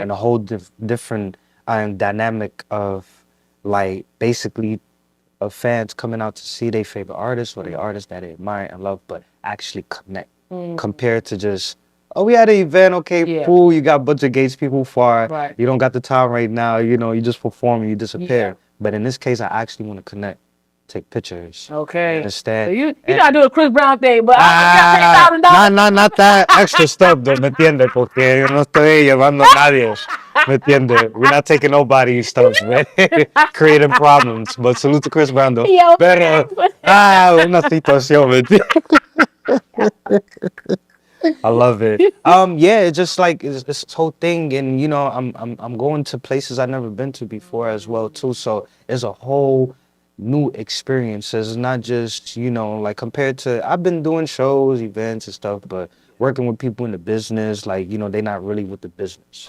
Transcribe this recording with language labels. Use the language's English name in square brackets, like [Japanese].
[English] And a whole different dynamic of like basically of fans coming out to see their favorite artists or the artists that they admire and love, but actually connect compared to just, oh, we had an event, okay, Yeah. cool, you got a bunch of gates people far, Right. you don't got the time right now, you know, you just perform and you disappear. Yeah. But in this case, I actually want to connect, take pictures. Okay. You understand? So you gotta do a Chris Brown thing, but Ah, $10,000. not that extra stuff, though, [Spanish] ¿me entiendes? Porque yo no estoy llevando a nadie, ¿me entiendes? [English] We're not taking nobody's stuff, man. Creating problems. But salute to Chris Brown, though. Yo. [Spanish] Pero, una situación, ¿me entiendes? [English] I love it. Yeah, it's just like it's this whole thing, and you know, I'm going to places I've never been to before as well too. So it's a whole new experience. It's not just, you know, like compared to I've been doing shows, events and stuff, but working with people in the business, like, you know, they're not really with the business.